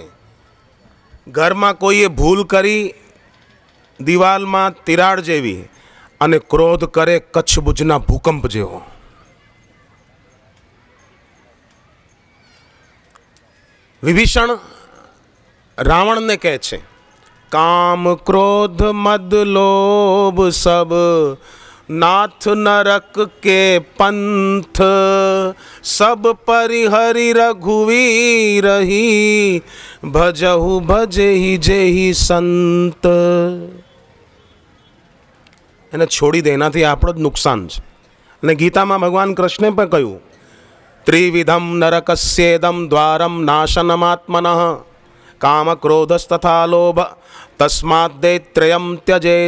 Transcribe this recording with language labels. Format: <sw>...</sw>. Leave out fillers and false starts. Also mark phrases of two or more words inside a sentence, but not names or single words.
<gu>ઘરમાં કોઈએ ભૂલ કરી દિવાલમાં તિરાડ જેવી અને ક્રોધ કરે કચ્છ ભુજના ભૂકંપ જેવો. વિભીષણ રાવણને કહે છે,</gu> <awa>काम क्रोध मद लोभ सब नाथ नरक के पंथ सब परिहरि रघुवीर ही भजहु भजेहि जेहि संत.</awa> <gu>એને છોડી દે, એનાથી આપણો જ નુકસાન છે. અને ગીતામાં ભગવાન કૃષ્ણે પણ કહ્યું,</gu> <sa>त्रिविधम् नरकस्येदम् द्वारम् नाशनमात्मनः काम क्रोधस्तथा लोभ तस्माद दे त्रयम् त्यजेत.</sa>